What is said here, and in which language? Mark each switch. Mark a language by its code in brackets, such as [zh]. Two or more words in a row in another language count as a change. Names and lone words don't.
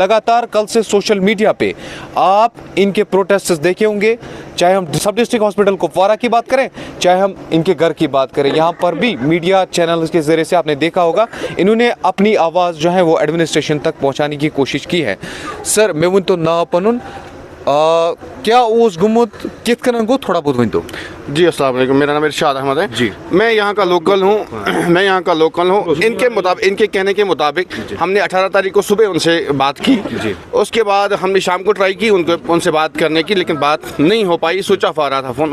[ur] لگاتار کل سے [en] social media [ur] پہ آپ ان کے پروٹیسٹس دیکھے ہوں گے, چاہے ہم سب [en] district hospital [ur] کپوارہ کی بات کریں چاہے ہم ان کے گھر کی بات کریں. یہاں پر بھی [en] media channels [ur] کے ذریعے سے آپ نے دیکھا ہوگا انہوں نے اپنی آواز جو ہے وہ ایڈمنسٹریشن تک پہنچانے کی کوشش کی ہے. [ks] سر میں ون تو نا پنن کیا اس گمت کت کن گو تھوڑا بہت ون تو. [ur] جی السلام علیکم, میرا نام ارشاد احمد ہے. جی میں یہاں کا لوکل ہوں. ان کے مطابق, ان کے کہنے کے مطابق ہم نے 18 تاریخ کو صبح ان سے بات کی. اس کے بعد ہم نے شام کو ٹرائی کی ان سے بات کرنے کی لیکن بات نہیں ہو پائی, [en] switch off [ur] آ رہا تھا فون.